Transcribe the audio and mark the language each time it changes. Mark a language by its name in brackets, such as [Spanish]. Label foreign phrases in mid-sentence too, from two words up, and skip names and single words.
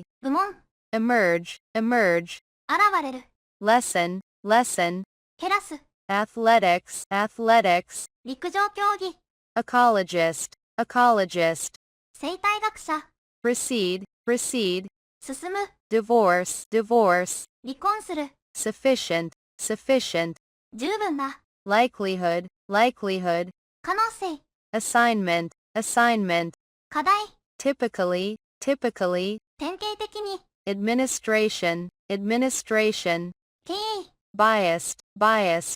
[Japanese] 部門、 [English] emerge, emerge, [Japanese] 現れる、 [English] lesson, lesson, [Japanese] 減らす、 [English] athletics, athletics, [Japanese] 陸上競技、 [English] ecologist, ecologist, [Japanese] 生態学者、 [English] proceed, proceed, [Japanese] 進む、 [English] divorce, divorce, [Japanese] 離婚する、 [English] sufficient, sufficient, [Japanese] 十分な、 [English] likelihood, likelihood, [Japanese] 可能性、 [English] assignment, assignment, [Japanese] 課題、 [English] typically, typically, [Japanese] 典型的に、 [English] administration, administration, [Japanese] 経営、 [English] biased, biased,